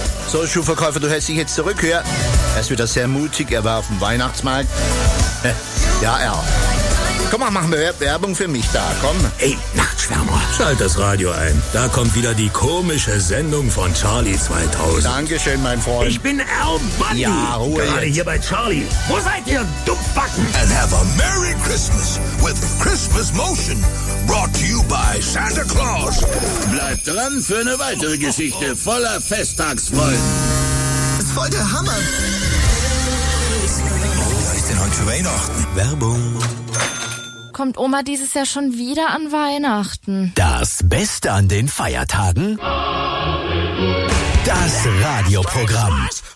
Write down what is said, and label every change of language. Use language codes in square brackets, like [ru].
[de] So, Schuhverkäufer, du hältst dich jetzt zurück, hör. Er ist wieder sehr mutig, er war auf dem Weihnachtsmarkt. Ja, er. Komm, machen wir Werbung für mich da, komm. Ey, Nachtschwärmer, schalt das Radio ein. Da kommt wieder die komische Sendung von Charlie 2000. Dankeschön, mein Freund. Ich bin Al Bundy. Ja, Ruhe. Gerade jetzt. Hier bei Charlie. Wo seid ihr, Dumpfbacken? [en] And have a Merry Christmas with Christmas Motion. Brought to you by Santa Claus. [de] Bleibt dran für eine weitere Geschichte voller Festtagsfreude. Das ist voll der Hammer. Wo ist denn heute für Weihnachten? Werbung. Kommt Oma dieses Jahr schon wieder an Weihnachten? Das Beste an den Feiertagen? Das Radioprogramm.